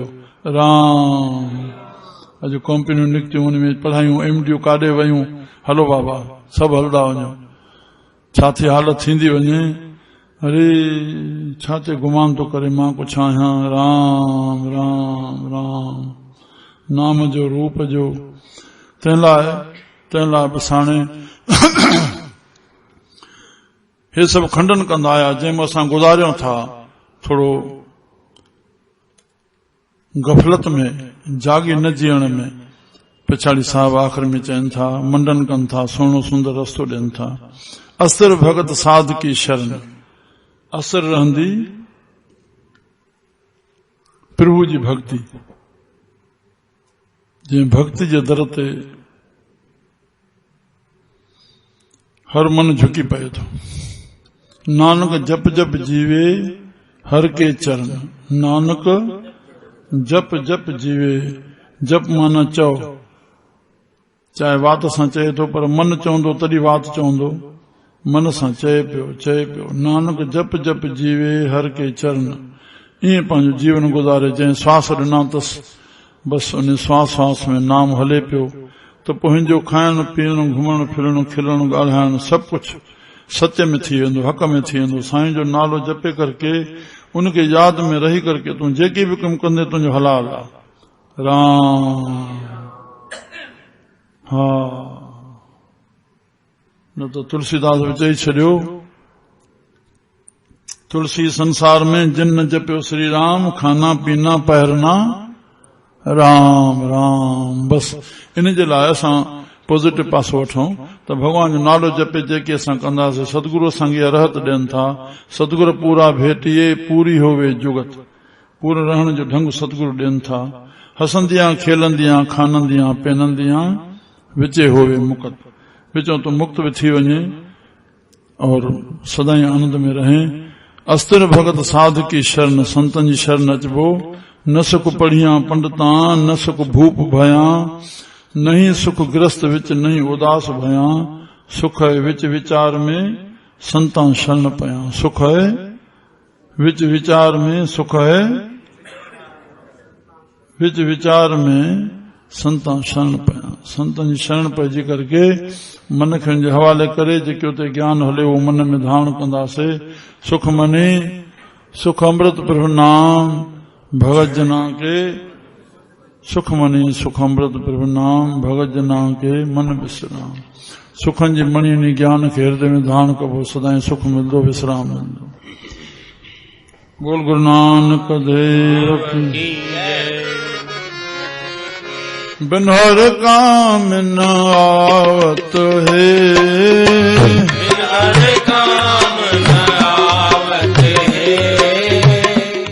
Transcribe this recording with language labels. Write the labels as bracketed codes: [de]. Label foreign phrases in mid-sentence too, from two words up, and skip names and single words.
[sd] राम अॼु कंपनियूं निकितियूं, उन में पढ़ायूं, एमडियूं काॾे वयूं, हलो बाबा सभु हलंदा वञो। छा थी हालत थींदी वञे, अरे छा ते गुमान थो करे, मां कुझु आहियां। राम राम राम नाम जो रूप जो। तंहिं लाइ बसाणे हे सभु खंडन कंदा आया, जंहिंमें असां गुज़ारियूं था थोरो गफ़लत में, जागी न जीअण में। पिछाड़ी साहब आख़िर में चवनि था, मंडन कनि था, सुहिणो सुंदर रस्तो ॾियनि था। [pa] ਅਸਰ ਭਗਤ ਸਾਧ ਕੀ ਸ਼ਰਣ, [sd] असर रहंदी प्रभु जी भक्ति। जंहिं भक्ति जे दर ते हर मन झुकी पए थो। [pa] ਨਾਨਕ ਜਪ ਜਪ ਜੀਵੇ ਹਰ ਕੇ ਚਰਣ, ਨਾਨਕ ਜਪ ਜਪ ਜੀਵੇ। [sd] जप माना चओ, चाहे वात सां चए थो, पर मन चवंदो तॾहिं वात चवंदो, मन सां चए पियो। [pa] ਨਾਨਕ ਜਪ ਜਪ ਜੀਵੇ ਹਰ ਕੇ ਚਰਣ। [sd] ईअं पंहिंजो जीवन गुज़ारे। जंहिं श्वास ॾिना अथसि, बसि उन श्वास श्वास में नाम हले पियो, त पंहिंजो खाइण पीअण, घुमण फिरण, खिलण, ॻाल्हाइण सभु कुझु सत्य में थी वेंदो, हक़ में थी वेंदो। साईं जो नालो जपे करके, उनके याद में रही करके तूं जेके बि कमु कंदे तुंहिंजो हलाल आहे। राम हा न त तुलसीदास बि चई छॾियो, [hi] तुलसी संसार में जिन न जपियो श्री राम, खाना पीना पहिरना राम राम। [sd] बस इन जे लाइ असां पॉजिटिव पासो वठूं त भगवान जो नालो जपे जेके असां कंदासीं। सतगुरु असांखे रहत ॾियनि था, [pa] ਸਤਗੁਰੁ ਪੂਰਾ ਭੇਟਿਐ ਪੂਰੀ ਹੋਵੈ ਜੁਗਤ। [sd] पूरो रहण जो ढंग सतगुरु ॾियनि था। [pa] ਹਸੰਦਿਆਂ ਖੇਲੰਦਿਆਂ ਖਾਨੰਦਿਆਂ ਪਹਨੰਦਿਆਂ, ਵਿਚੇ ਹੋਵੇ ਮੁਕਤ। [sd] विचों तो मुक्त भी थी वञे और सदाई आनंद में रहे। [pa] ਅਸਤਿਰ ਭਗਤ ਸਾਧ ਕੀ ਸ਼ਰਣ, [sd] संतन जी शरण अचबो। [pa] ਨ ਸੁਖ ਪੜ੍ਹਿਆ ਪੰਡਿਤਾ, ਨ ਸੁਖ ਭੂਪ ਭਇਆ, ਨਹੀਂ ਸੁਖ ਗ੍ਰਸਤ ਵਿਚ, ਨਹੀਂ ਉਦਾਸ ਭਇਆ। ਸੁਖ ਹੈ ਵਿਚ ਵਿਚਾਰ ਮੇਂ, ਸੰਤਾਂ ਸ਼ਰਣ ਪਇਆ। ਸੁਖ ਹੈ ਵਿਚ ਵਿਚਾਰ ਮੇਂ, ਸੁਖ ਹੈ ਵਿਚ ਵਿਚਾਰ ਮੇਂ, ਸੰਤਾਂ ਸ਼ਰਣ ਪਇਆ। [sd] संतन जी शरण पइजी करके मन खे उनजे हवाले करे, जेके उते ज्ञान हले उहो मन में धारण कंदासीं। [pa] ਸੁਖ ਮਨੇ ਸੁਖ ਅੰਮ੍ਰਿਤ ਪ੍ਰਭੁ ਨਾਮ, ਭਗਤ ਜਨਾ ਕੇ ਸੁਖ ਮਨੀ ਸੁਖ ਅੰਮ੍ਰਿਤ ਪ੍ਰਭੁ ਨਾਮ, ਭਗਤ ਜਨਾ ਕੇ ਮਨ ਬਿਸ੍ਰਾਮ। [sd] सुखन जी मणि नी ज्ञान के हृदय में धारण कबो, सदाई सुख मिलंदो, विश्राम मिलंदो। [hi] बोल गुरु नानक देव की। [pa] ਬਿਨ ਹਰ ਕਾਮ ਨ ਆਵਤ ਹੈ, ਬਿਨ ਹਰ ਕਾਮ ਨ ਆਵਤ ਹੈ।